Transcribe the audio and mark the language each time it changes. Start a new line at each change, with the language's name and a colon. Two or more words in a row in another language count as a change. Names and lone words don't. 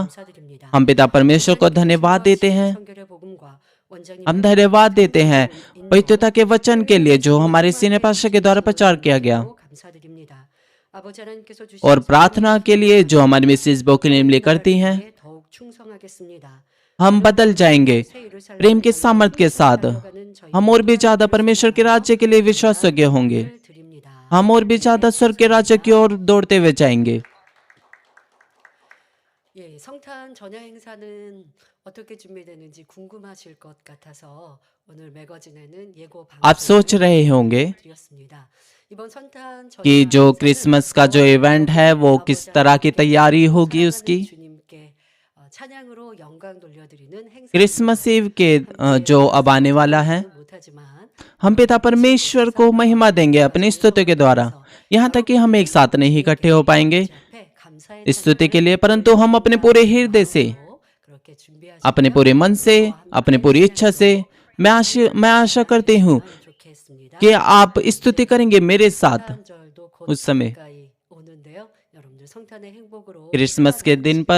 Hindi: हम पिता परमेश्वर को धन्यवाद देते हैं। हम धन्यवाद देते हैं पवित्रता के वचन के लिए जो हमारे
English: senior pastor
Hindi: के द्वारा प्रचार किया गया, और प्रार्थना के लिए जो हमारी मिसेस बोकनेमली करती हैं। हम बदल जाएंगे प्रेम के सामर्थ्य के साथ। हम और भी ज्यादा परमेश्वर के राज्य के लिए विश्वासयोग्य होंगे। हम और भी ज्यादा स्वर्ग के राज्य की ओर दौड़ते हुए जाएंगे।
Korean: 성탄 전야 행사는 어떻게 준비되는지 궁금하실 것 같아서 오늘 매거진에는 예고
Hindi: आप सोच रहे होंगे
Korean: 드렸습니다. 이번 성탄
Hindi: कि जो क्रिसमस का जो इवेंट है वो किस तरह की तैयारी होगी उसकी।
Korean: 주님께 찬양으로 영광 돌려드리는 행사
Hindi: क्रिसमस ईव के जो अब आने वाला है, हम पिता परमेश्वर को महिमा देंगे अपनी स्तुति के द्वारा। यहाँ तक कि हम एक साथ नहीं इकट्ठे हो पाएंगे स्तुति के लिए, परंतु हम अपने पूरे हृदय से, अपने पूरे मन से, अपने पूरी इच्छा से मैं आशा करती हूँ कि आप स्तुति करेंगे मेरे साथ उस समय क्रिसमस के दिन पर।